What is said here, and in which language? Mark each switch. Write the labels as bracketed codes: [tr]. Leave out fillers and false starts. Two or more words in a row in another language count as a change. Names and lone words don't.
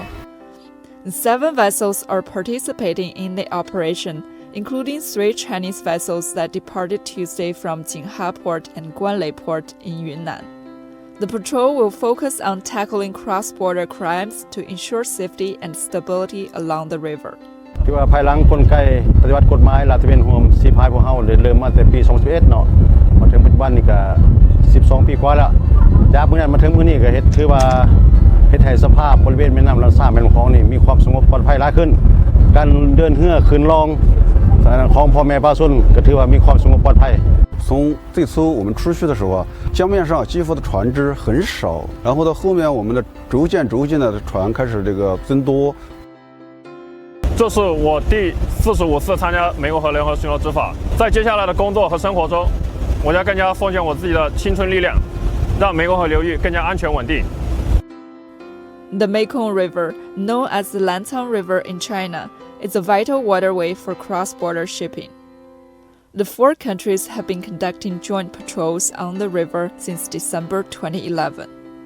[en] 7 vessels are participating in the operation, including 3 Chinese vessels that departed Tuesday from Jinha Port and Guanlei Port in Yunnan. The patrol will focus on tackling cross-border crimes to ensure safety and stability along the river. [th] ที่ว่าภายหลังกลไกปฏิบัติกฎหมายลาดตระเวนห่วมสีพายพวกเฮาเริ่มมาแต่ปี2011เนาะมาถึงปัจจุบันนี่ก็12ปีกว่าแล้วจากมื้อนั้นมาถึงมื้อนี้ก็เฮ็ดถือว่าเฮ็ดให้สภาพบริเวณแม่น้ำลำสาแม่น้ำคลองนี่มีความสงบปลอดภัยหลายขึ้นการเดินเรือขึ้นลองของพ่อแม่ประชาชนก็ถือว่ามีความสงบปลอดภัย [zh] 从最初我们出去的时候，江面上几乎的船只很少，然后到后面我们的逐渐的船开始增多。这是我第45次参加湄公河联合巡逻执法，在接下来的工作和生活中，我将更加奉献我自己的青春力量，让湄公河流域更加安全稳定。 [en] The Mekong River, known as the Lantang River in China, is a vital waterway for cross-border shipping. The 4 countries have been conducting joint patrols on the river since December 2011.